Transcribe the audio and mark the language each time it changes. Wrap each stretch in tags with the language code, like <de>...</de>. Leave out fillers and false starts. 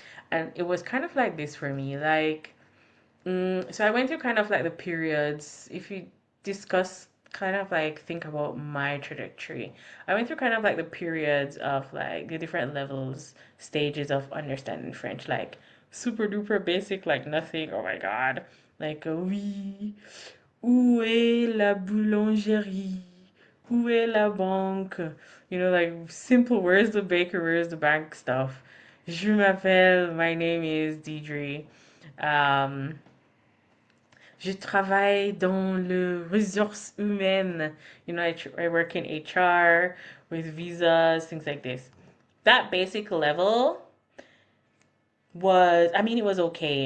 <en>And it was kind of like this for me. Like, so I went through kind of like the periods. If you discuss, kind of like think about my trajectory, I went through kind of like the periods of like the different levels, stages of understanding French, like super duper basic, like nothing. Oh my God.</en> <fr>Like, oui, où est la boulangerie? Où est la banque?</fr> <en>You know, like simple, where's the baker, where's the bank stuff.</en> <fr>Je m'appelle,</fr> <en>my name is Deidre.</en> <fr>Um, Je travaille dans le ressources humaines.</fr> <en>You know, I work in HR with visas, things like this. That basic level was, I mean, it was okay.</en>